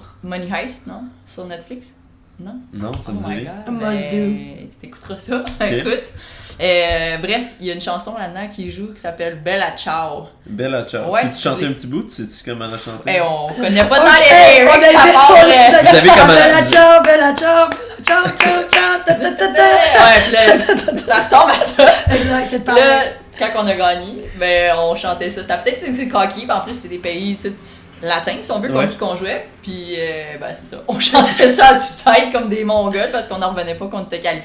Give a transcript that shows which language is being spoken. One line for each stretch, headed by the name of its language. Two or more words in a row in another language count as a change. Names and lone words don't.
French: Money Heist, non? Sur Netflix? Non? Non, ça me
English: Oh
French: dit
English: my
French: rien.
English: God, Must
French: ben, t'écouteras ça, écoute. Bref, il y a une chanson là-dedans qui joue qui s'appelle Bella Ciao. Bella ciao. Ouais, tu chantes les- un petit bout? Sais-tu comment elle a chanté? Hey, on connaît pas tant Hey, les on lyrics, a ça part. Vous savez comment-
Italian: Bella ciao, bella ciao, ciao, ciao, ciao, ta ta ta ta.
French: Ouais, puis là, ça ressemble à ça. Exact, c'est Puis là, pareil. quand on a gagné, ben on chantait ça. Ça peut-être que c'est coquille, mais en plus c'est des pays tout latins, si on veut, Ouais. qu'on jouait. Puis ben c'est ça. On chantait ça à tue-tête comme des mongols parce qu'on n'en revenait pas qu'on était qualifiés.